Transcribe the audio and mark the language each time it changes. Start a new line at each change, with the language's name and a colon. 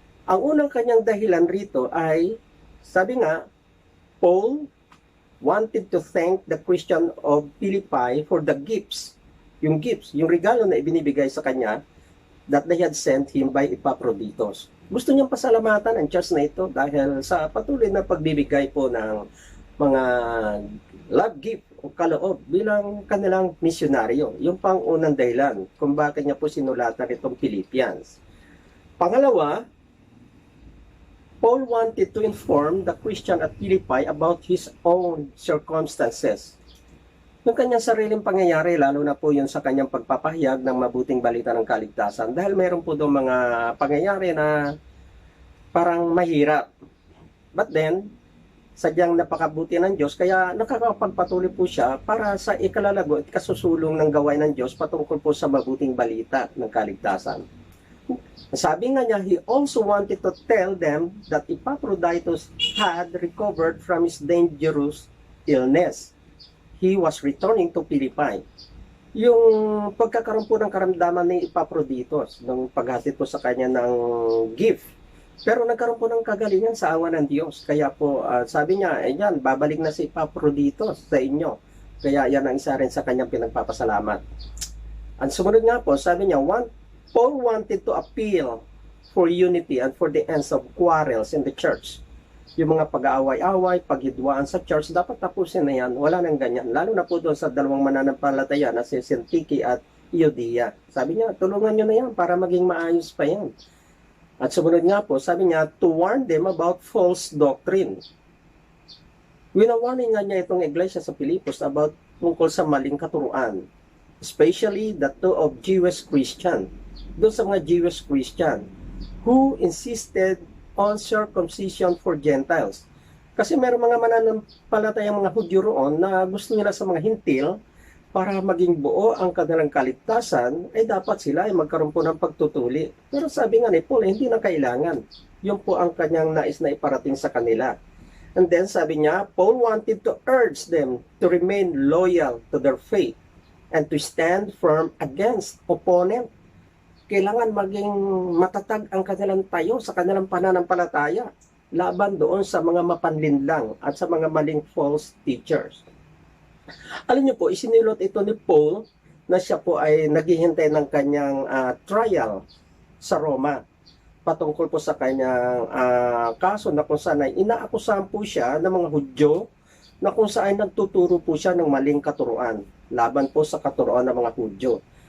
Filipino: Ang unang kanyang dahilan rito ay, sabi nga,
English: Paul wanted to thank the Christian of Philippi for the gifts,
Filipino: yung regalo na ibinibigay sa kanya
English: that they had sent him by Epaphroditus.
Filipino: Gusto niyang pasalamatan ang church na ito dahil sa patuloy na pagbibigay po ng mga love gift o kaloob bilang kanilang misyonaryo. Yung pang-unang dahilan kung bakit niya po sinulatan itong Philippians. Pangalawa,
English: Paul wanted to inform the Christian at Philippi about his own circumstances.
Filipino: Yung kanyang sariling pangyayari, lalo na po yun sa kanyang pagpapahayag ng mabuting balita ng kaligtasan. Dahil mayroon po doon mga pangyayari na parang mahirap.
English: But then,
Filipino: sadyang napakabuti ng Diyos, kaya nakakapagpatuloy po siya para sa ikalalago at kasusulong ng gawain ng Diyos patungkol po sa mabuting balita ng kaligtasan. Sabi nga niya,
English: he also wanted to tell them that Epaphroditus had recovered from his dangerous illness. He was returning to Philippi.
Filipino: Yung pagkakaroon po ng karamdaman ni Epaphroditus, nung paghatid po sa kanya ng gift. Pero nagkaroon po ng kagalingan sa awa ng Diyos. Kaya po, sabi niya, yan, babalik na si Epaphroditus sa inyo. Kaya yan ang isa rin sa kanyang pinagpapasalamat. Ang sumunod nga po, sabi niya,
English: Paul wanted to appeal for unity and for the ends of quarrels in the church.
Filipino: Yung mga pag-aaway-away, paghidwaan sa church, dapat tapusin na yan. Wala nang ganyan. Lalo na po doon sa dalawang mananampalataya na si Syntyche at Euodia. Sabi niya, tulungan nyo na yan para maging maayos pa yan. At sumunod nga po, sabi niya,
English: to warn them about false doctrine.
Filipino: Winawarning nga niya itong iglesia sa Pilipos about tungkol sa maling katuruan.
English: Especially the two of Jewish Christian.
Filipino: Doon sa mga
English: Jewish Christian who insisted on circumcision for Gentiles.
Filipino: Kasi meron mga mananampalatayang mga Hudyo roon na gusto nila sa mga Hintil para maging buo ang kanilang kaligtasan, ay dapat sila ay magkaroon po ng pagtutuli. Pero sabi nga ni Paul, hindi na kailangan. Yun po ang kanyang nais na iparating sa kanila.
English: And then
Filipino: sabi niya,
English: Paul wanted to urge them to remain loyal to their faith and to stand firm against opponent.
Filipino: Kailangan maging matatag ang kanilang tayo sa kanilang pananampalataya laban doon sa mga mapanlinlang at sa mga maling false teachers. Alam niyo po, isinilot ito ni Paul na siya po ay naghihintay ng kanyang trial sa Roma patungkol po sa kanyang kaso na kung saan ay inaakusahan po siya ng mga Hudyo na kung saan nagtuturo po siya ng maling katuruan laban po sa katuruan ng mga Hudyo.